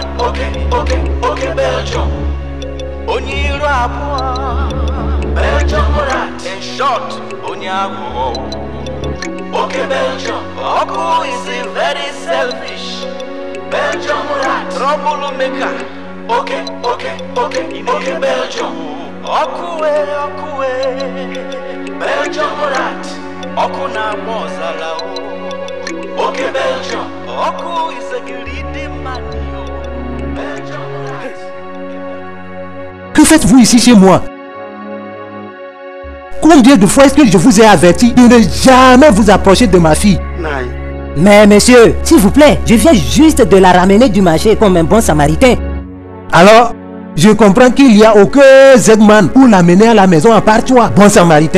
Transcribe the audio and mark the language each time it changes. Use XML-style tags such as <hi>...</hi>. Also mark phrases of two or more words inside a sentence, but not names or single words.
<en>Okay, Belgium. Onyi Rabua, Belgium rat. In short, Onyago. Okay, Belgium, Oko is a very selfish. Belgium rat, troublemaker. Okay, Belgium. Okuwe. Belgium rat, Oku na mozala o. Okay, Belgium, Oku is a greedy man, yo. Belgium rat.</en> <fr>Que faites-vous ici chez moi? Combien de fois est-ce que je vous ai averti de ne jamais vous approcher de ma fille? Mais monsieur, s'il vous plaît, je viens juste de la ramener du marché comme un bon samaritain. Alors, je comprends qu'il n'y a aucun Z-man pour l'amener à la maison à part toi, bon samaritain.</fr>